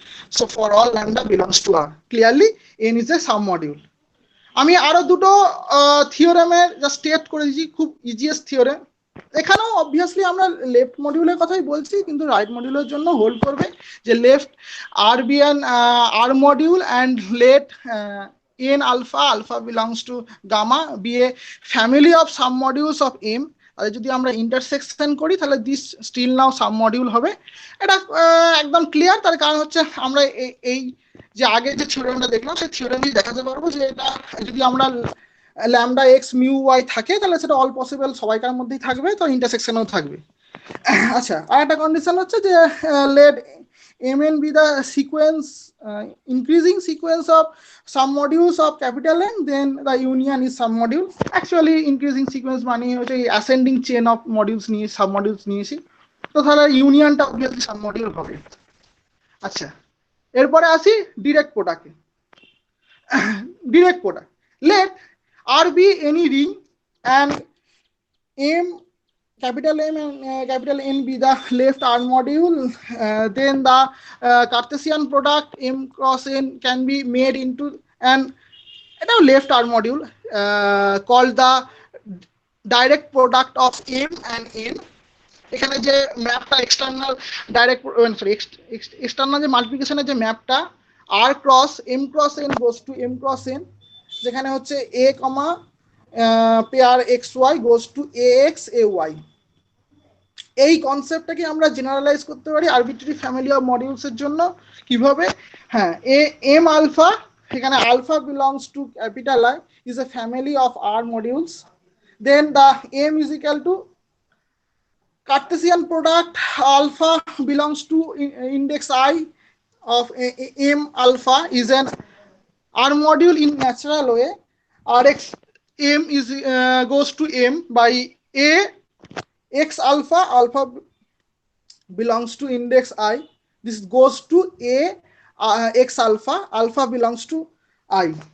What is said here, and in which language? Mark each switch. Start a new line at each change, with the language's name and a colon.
English: So for all lambda belongs to r, clearly n is a submodule.
Bangla: আমি আরো দুটো থিওরেমের যা স্টেট করে দিয়েছি, খুব ইজিয়েস্ট থিওরেম। এখানেও অবভিয়াসলি আমরা লেফট মডিউলের কথাই বলছি, কিন্তু রাইট মডিউলের জন্য হোল্ড করবে যে left আর B N আর module and let N alpha alpha belongs to gamma B A family of sub modules of M. আর যদি আমরা ইন্টারসেকশন করি তাহলে this still now sub module হবে। এটা একদম ক্লিয়ার, তার কারণ হচ্ছে আমরা এই যে আগে যে থিওরেমটা দেখলাম সেই থিওরেমেই দেখাতে পারবো যে এটা যদি আমরা ল্যামডা এক্স মিউ ওয়াই থাকে তাহলে সেটা অল পসিবল সবাইকার মধ্যেই থাকবে, তো ইন্টারসেকশনেও থাকবে। আচ্ছা, আর একটা কন্ডিশন হচ্ছে যে late M N B the sequence increasing sequence of sub modules of capital N, then the union is sub module. Actually increasing sequence মানে হচ্ছে অ্যাসেন্ডিং চেন অফ মডিউলস নিয়ে সাব মডিউলস নিয়েছি, তো তাহলে ইউনিয়নটা অবভিয়াসলি সাব মডিউল হবে। আচ্ছা, এরপরে আসি ডিরেক্ট প্রোডাক্টে।
English: Direct product, let R be any ring and M capital M and capital N be the left R module, then the Cartesian product M cross N can be made into an left R module called the direct product of M and N.
Bangla: এখানে যে ম্যাপটা external direct sorry external যে মাল্টিপ্লিকেশনের যে ম্যাপটা আর cross M cross N goes to M cross N, যেখানে হচ্ছে এ কমা pair x Y goes to A x A Y. এই কনসেপ্টটাকে আমরা জেনারেলাইজ করতে পারি আরবিট্রারি ফ্যামিলি অফ মডিউলসের জন্য। কিভাবে?
English: হ্যাঁ, M alpha, এখানে alpha belongs to capital I is a family of R modules, then the M is equal to Cartesian product alpha belongs to index I of M alpha is an R module in natural way. Rx M is goes to M by A x alpha, alpha belongs to index I. This goes to A x alpha, alpha belongs to I.